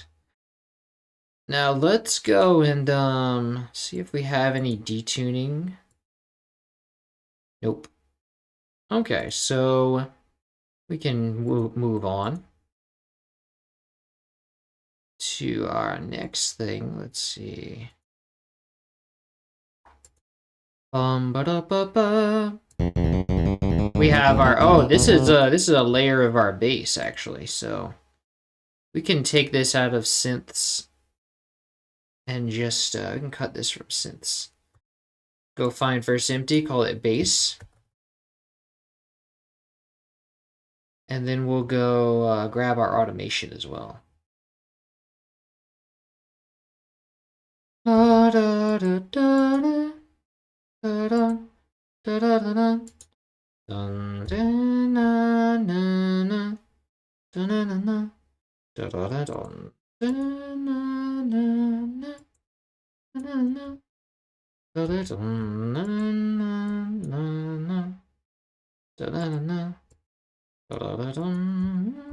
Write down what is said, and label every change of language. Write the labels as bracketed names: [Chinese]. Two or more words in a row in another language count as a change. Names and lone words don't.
[English] Now let's go and see if we have any detuning. Nope. Okay, so we can move on to our next thing. Let's see. Ba-da-ba-ba. We have our this is a layer of our bass actually, so we can take this out of synths and just we can cut this from synths. Go find first empty, call it bass. And then we'll go grab our automation as well. Da da da da da da da da da. Dun dun na na na dun na na na da da da dun dun na na na da da na da da dun na na na na da da na da da dun.